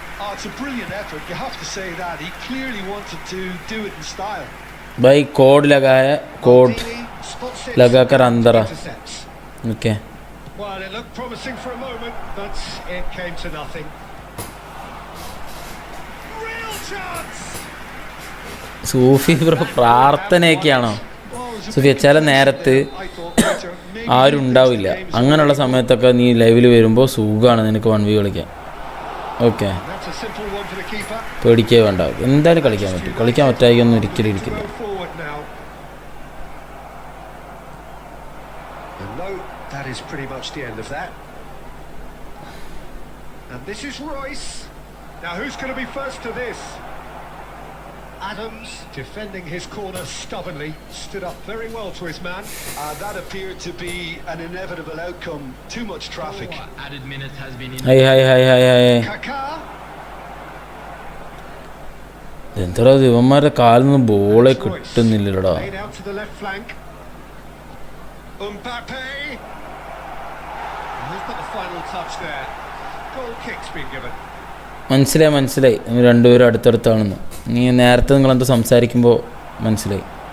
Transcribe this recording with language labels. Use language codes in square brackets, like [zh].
[en] Oh, it's a brilliant effort. You have to say that. He clearly wanted to do it in style. [hi] भाई code लगा है code [en] Maldini spots it. [hi] लगाकर अंदर आ [en] Intercepts. Okay Well, it looked promising for a moment, but it came to nothing. Real chance! [ml] Sufi bro പ്രാർത്ഥനയൊക്കെയാണോ സുഫിയ ചില നേരത്ത് ആരും ഉണ്ടാവില്ല അങ്ങനെയുള്ള സമയത്തൊക്കെ നീ ലൈവിൽ വരുമ്പോൾ സുഖമാണ് നിനക്ക് 1v കളിക്കാൻ okay [en] That's a simple one for the keeper. [ml] പേടിക്കേ വേണ്ട എന്തായാലും കളിക്കാൻ പറ്റും കളിക്കാൻ പറ്റായിക്കൊന്നും ഒരിക്കലും ഇരിക്കില്ല [en] Go forward now. And no, that is pretty much the end of that. And this is Royce. Now who's going to be first to this? Adams, defending his corner stubbornly, stood up very well to his man. That appeared to be an inevitable outcome. Too much traffic. Added minutes has been in. ഹൈ ഹൈ ഹൈ ഹൈ ഹൈ Kaká. [ml] എന്താ ഇവന്മാരുടെ കാലിൽ നിന്ന് ബോളെ കിട്ടുന്നില്ലടാ [en] Laid out to the left flank. Mbappe. And who's got the final touch there? Goal kick's been given. [ml] മനസ്സിലായി നിങ്ങൾ രണ്ടുപേരും അടുത്തടുത്താണെന്ന് നീ നേരത്തെ നിങ്ങളെന്തോ സംസാരിക്കുമ്പോൾ മനസ്സിലായി